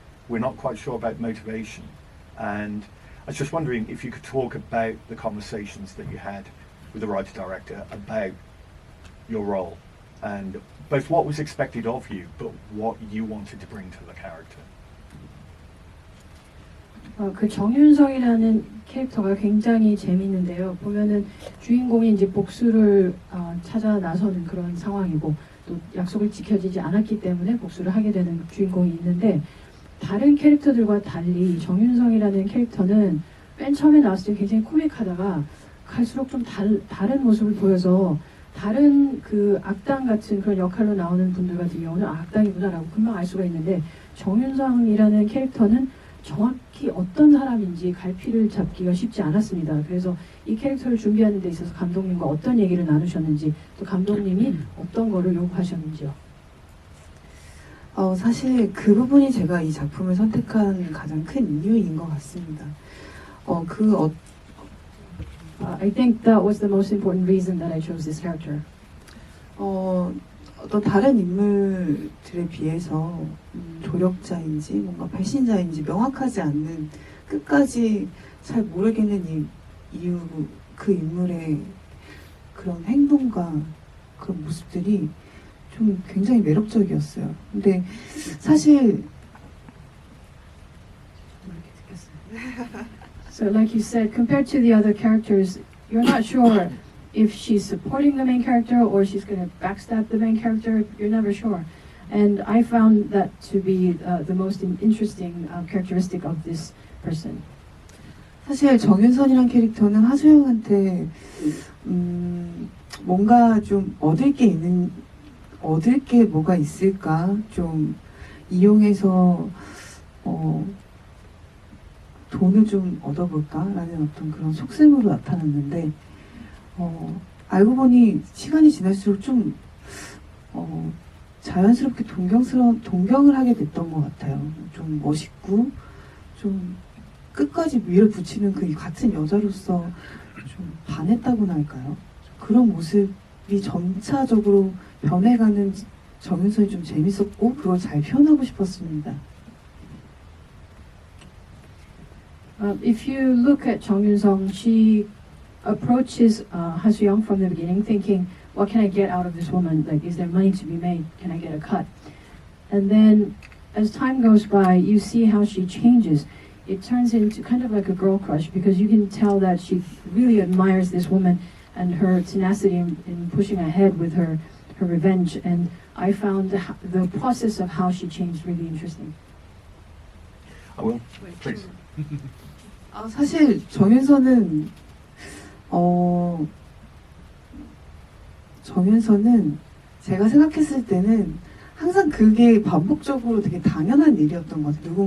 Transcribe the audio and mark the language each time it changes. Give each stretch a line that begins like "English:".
English: We're not quite sure about motivation. And I was just wondering if you could talk about the conversations that you had with the writer-director about your role and both what was expected of you, but what you wanted to bring to the character.
Korean: 그 정윤성이라는 캐릭터가 굉장히 재밌는데요. 보면은 주인공이 이제 복수를 찾아 나서는 그런 상황이고, 또 약속을 지켜지지 않았기 때문에 복수를 하게 되는 주인공이 있는데, 다른 캐릭터들과 달리 정윤성이라는 캐릭터는 맨 처음에 나왔을 때 굉장히 코믹하다가 갈수록 좀 다른 모습을 보여서 다른 그 악당 같은 그런 역할로 나오는 분들 같은 경우는 악당이구나라고 금방 알 수가 있는데, 정윤성이라는 캐릭터는 정확히 어떤 사람인지 갈피를 잡기가 쉽지 않았습니다. 그래서 이 캐릭터를 준비하는 데 있어서 감독님과 어떤 얘기를 나누셨는지, 또 감독님이 어떤 거를 요구하셨는지요. 사실 그 부분이 제가 이 작품을 선택한 가장 큰 이유인 것 같습니다.
English: I think that was the most important reason that I chose this character.
Korean: 어떤 다른 인물들에 비해서 조력자인지 뭔가 배신자인지 명확하지 않는, 끝까지 잘 모르겠는 이유, 그 인물의 그런 행동과 그런 모습들이 좀 굉장히 매력적이었어요. 근데 사실
English: So like you said, compared to the other characters, you're not sure if she's supporting the main character or she's going to backstab the main character. You're never sure. And I found that to be the most interesting characteristic of this person.
Korean: 사실 정윤선이란 캐릭터는 하수영한테 뭔가 좀 얻을 게 뭐가 있을까, 좀 이용해서 돈을 좀 얻어볼까라는 어떤 그런 속셈으로 나타났는데, 알고 보니 시간이 지날수록 좀 자연스럽게 동경을 하게 됐던 것 같아요. 좀 멋있고 좀 끝까지 밀어붙이는 그 같은 여자로서 좀 반했다고나 할까요? 그런 모습이 점차적으로 변해가는 정윤선이 좀 재밌었고 그걸 잘 표현하고 싶었습니다.
English: If you look at Jung Yun-sung, she approaches Ha Soo-young from the beginning thinking, what can I get out of this woman? Like, is there money to be made? Can I get a cut? And then as time goes by, you see how she changes. It turns into kind of like a girl crush because you can tell that she really admires this woman and her tenacity in pushing ahead with her revenge. And I found the process of how she changed really interesting. I will, please.
Korean: 사실 정윤선은 제가 생각했을 때는 항상 그게 반복적으로 되게 당연한 일이었던 것 같아요.